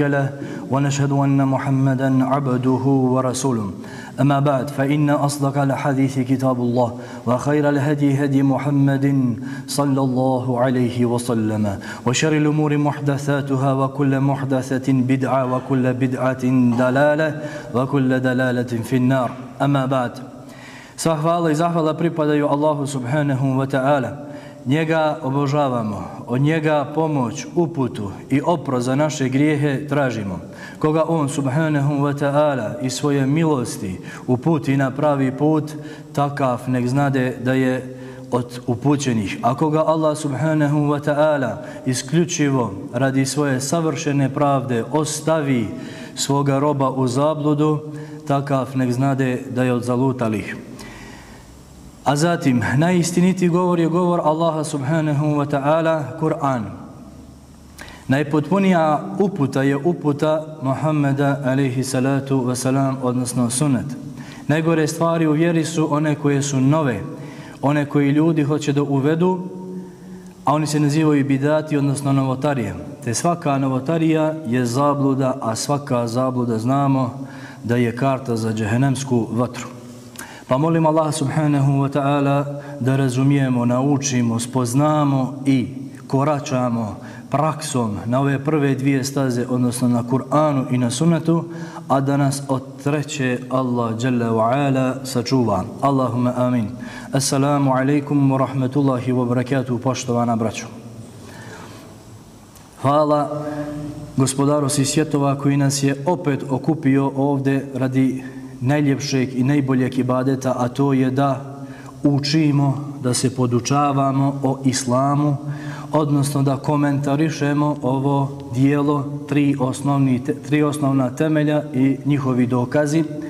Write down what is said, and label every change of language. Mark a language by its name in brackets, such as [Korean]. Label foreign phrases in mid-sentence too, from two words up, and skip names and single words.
[Arabic] له ونشهد أن محمدا عبده ورسوله أما بعد فإن أصدق الحديث كتاب الله وخير الهدي هدي محمد صلى الله عليه وسلم وشر الأمور محدثاتها وكل محدثة بدعة وكل بدعة دلالة وكل دلالة في النار أما بعد [Bosnian] Sva hvala i zahvala pripadaju Allahu subhanahu wa ta'ala. Njega obožavamo, od njega pomoć, uputu i oprost za naše grijehe tražimo. Koga on [Arabic] سبحانه وتعالى [Bosnian] i svoje milosti uputi na pravi put, takav nek znade da je od upućenih. A koga Allah [Arabic] سبحانه وتعالى [Bosnian] isključivo radi svoje savršene pravde ostavi svoga roba u zabludu, takav nek znade da je od zalutalih. A zatim, najistinitiji govor je govor Allaha [Arabic] سبحانه وتعالى, [Bosnian] Kur'an. Najpotpunija uputa je uputa Muhammeda [Arabic] عليه الصلاة والسلام, [Bosnian] odnosno sunnet. Najgore stvari u vjeri su one koje su nove, one koje ljudi hoće da uvedu, a oni se nazivaju bidati, odnosno novotarije. Te svaka novotarija je zabluda, a svaka zabluda znamo da je karta za džehennemsku vatru. Pa molim Allah [Arabic] سبحانه وتعالى [Bosnian] da razumijemo, naučimo, spoznamo i koračamo praksom na ove prve dvije staze, odnosno na Kur'anu i na sunnetu, a da nas od treće Allah [Arabic] جل وعلا [Bosnian] sačuva. [Arabic] اللهم آمين السلام عليكم ورحمة الله وبركاته, [Bosnian] poštovana braćo. Hvala gospodaru svih svjetova koji nas je opet okupio ovdje radi najljepšeg i najboljeg ibadeta, a to je da učimo, da se podučavamo o islamu, odnosno da komentarišemo ovo dijelo, tri osnovna temelja i njihovi dokazi.